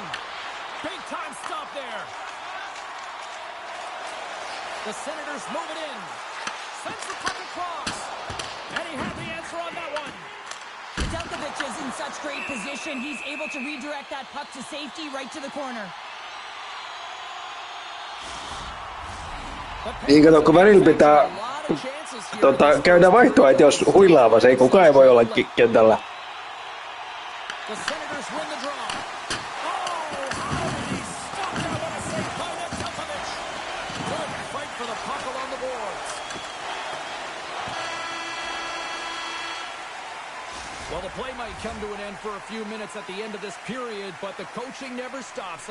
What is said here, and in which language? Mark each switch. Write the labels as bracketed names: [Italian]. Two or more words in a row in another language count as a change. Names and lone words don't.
[English] Big time stop there. The Senators move it in. Sends the puck across. And he had the answer on that one. Delkovich is in such great position. He's able to redirect that puck to safety right to the corner. [Finnish] Niin kato, kun välillä pitää käydä vaihtoa, että jos huilaava se ei kukaan ei voi olla kentällä. [English] The Senators win the draw. Oh, he stopped that one. A save by Delkovich. Good fight for the puck along the boards. Well, the play might come to an end for a few minutes at the end of this period, but the coaching never stops.